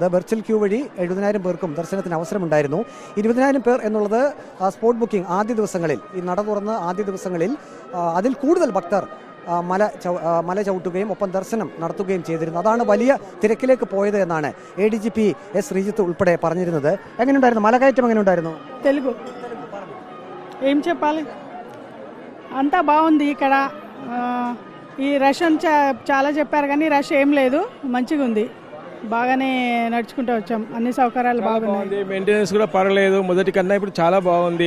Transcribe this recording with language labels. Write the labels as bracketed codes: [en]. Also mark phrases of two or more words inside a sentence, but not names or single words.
[en] virtual queue [ml] വഴി 70,000 പേർക്കും ദർശനത്തിന് അവസരമുണ്ടായിരുന്നു. 20,000 പേർ എന്നുള്ളത് [en] spot booking [ml] ആദ്യ ദിവസങ്ങളിൽ, ഈ നട തുറന്ന് ആദ്യ ദിവസങ്ങളിൽ അതിൽ കൂടുതൽ ഭക്തർ മല ചവിട്ടുകയും ഒപ്പം ദർശനം നടത്തുകയും ചെയ്തിരുന്നു. അതാണ് വലിയ തിരക്കിലേക്ക് പോയത് എന്നാണ് ADGP എസ് ശ്രീജിത്ത് ഉൾപ്പെടെ പറഞ്ഞിരുന്നത്. എങ്ങനെയുണ്ടായിരുന്നു മലകയറ്റം? എങ്ങനെയുണ്ടായിരുന്നു? [te] తెలుగు ఏం చెప్పాలి, అంతా బాగుంది. ఇక్కడ ఈ రష్ చాలా చెప్పారు కానీ రష్ ఏం లేదు, మంచిగా ఉంది. బాగానే నడుచుకుంటూ వచ్చాం. అన్ని సౌకర్యాలు బాగున్నాయి. మెయింటెనెన్స్ కూడా పర్వాలేదు. మొదటి కన్నా ఇప్పుడు చాలా బాగుంది.